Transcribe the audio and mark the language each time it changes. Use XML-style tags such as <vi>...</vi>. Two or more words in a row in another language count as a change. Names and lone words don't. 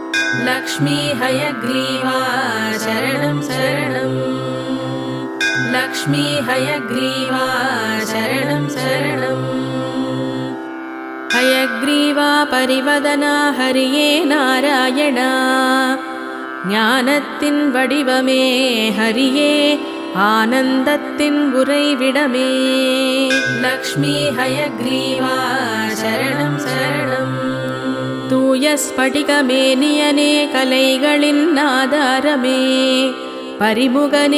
<sa>लक्ष्मी हयग्रीवा शरणं शरणं लक्ष्मी हयग्रीवा शरणं शरणं हयग्रीवा परिवदना हरिये नारायणा</sa> <ta>ஞானத்தின் வடிவமே ஹரியே ஆனந்தத்தின் உறைவிடமே</ta> <sa>लक्ष्मी हयग्रीवा शरणं शरणं</sa> <ta>தூய ஸ்படிகமேனியனே கலைகளின் ஆதாரமே பரிமுகனே</ta>